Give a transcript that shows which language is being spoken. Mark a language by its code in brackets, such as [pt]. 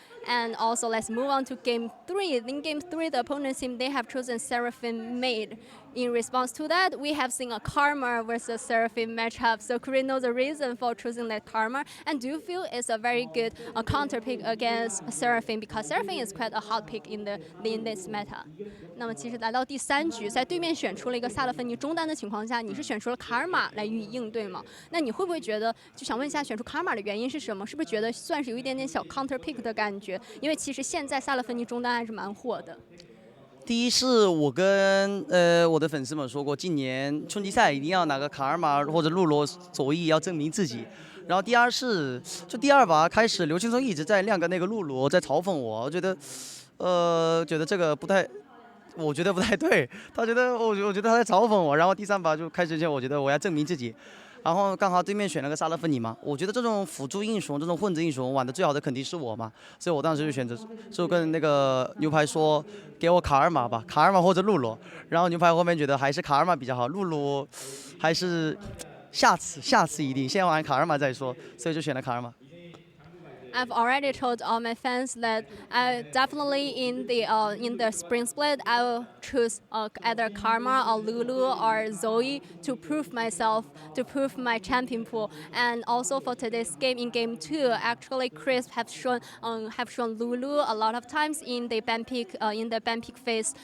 [en] And also, let's move on to game 3. In game 3, the opponent's team, they have chosen Seraphim Maid. In response to that, we have seen a Karma versus Seraphim matchup. So could we know the reason for choosing that Karma? And do you feel it's a very good counter pick against Seraphim? Because Seraphim is quite a hot pick in this meta. [zh] 那么其实来到第3局，在对面选出了一个萨勒芬尼中单的情况下，你是选出了卡尔玛来予以应对吗？那你会不会觉得，就想问一下，选出卡尔玛的原因是什么？是不是觉得算是有一点点小 counter pick 的感觉？因为其实现在萨勒芬尼中单还是蛮火的。第一是我跟我的粉丝们说过，今年春季赛一定要拿个卡尔玛或者露罗左翼，要证明自己。然后第二是，就第2把开始，刘青松一直在亮个那个露罗，在嘲讽我，我觉得这个不太。我觉得不太对，我觉得他在嘲讽我，然后第3把就开始前，我觉得我要证明自己，然后刚好对面选了个萨勒芬尼嘛，我觉得这种辅助英雄、这种混子英雄玩的最好的肯定是我嘛，所以我当时就选择就跟那个牛排说，给我卡尔玛吧，卡尔玛或者露罗，然后牛排后面觉得还是卡尔玛比较好，露罗还是下次一定先玩卡尔玛再说，所以就选了卡尔玛。 [en] I've already told all my fans that I definitely in the spring split I will choose either Karma or Lulu or Zoe to prove myself, to prove my champion pool. And also for today's game, in game 2, actually Chris have shown Lulu a lot of times in the ban pick phase.